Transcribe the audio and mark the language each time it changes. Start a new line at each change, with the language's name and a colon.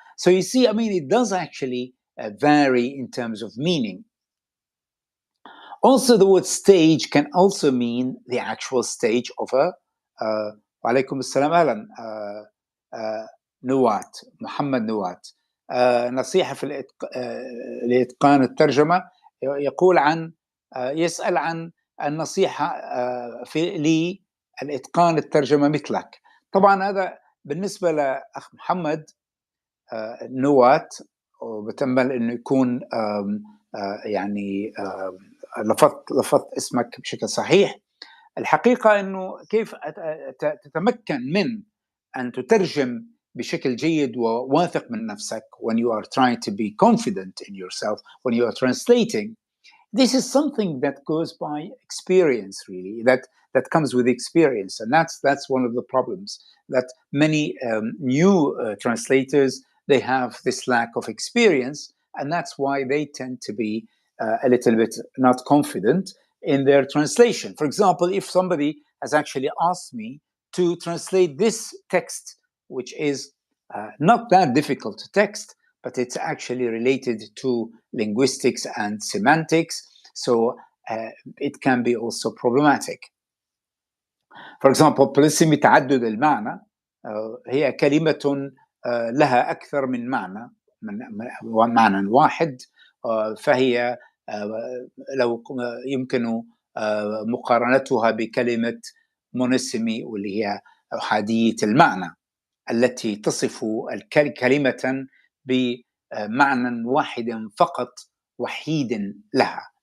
English: So you see, I mean, it does actually vary in terms of meaning. Also, the word stage can also mean the actual stage of a
Arabic: وعليكم السلام أهلا نوات, محمد نوات. نصيحة في لإتقان الترجمة, يقول عن يسأل عن النصيحة في لإتقان الترجمة مثلك. طبعا هذا بالنسبة لأخ محمد نوات, وبتأمل إنه يكون يعني لفظت اسمك بشكل صحيح. الحقيقة إنه كيف تتمكن من أن تترجم بشكل جيد وواثق من نفسك,
English: when you are trying to be confident in yourself, when you are translating, this is something that goes by experience, really, that comes with experience. And that's one of the problems, that many new translators, they have this lack of experience, and that's why they tend to be a little bit not confident in their translation. For example, if somebody has actually asked me to translate this text, which is not that difficult to text, but it's actually related to linguistics and semantics, so it can be also problematic. For example,
Arabic: polysemy تعدد المعنى هي كلمة لها أكثر من معنى, معنى واحد, فهي لو يمكن مقارنتها بكلمة مونسمي, واللي هي أحادية المعنى, التي تصف كلمة بمعنى واحد فقط وحيد لها.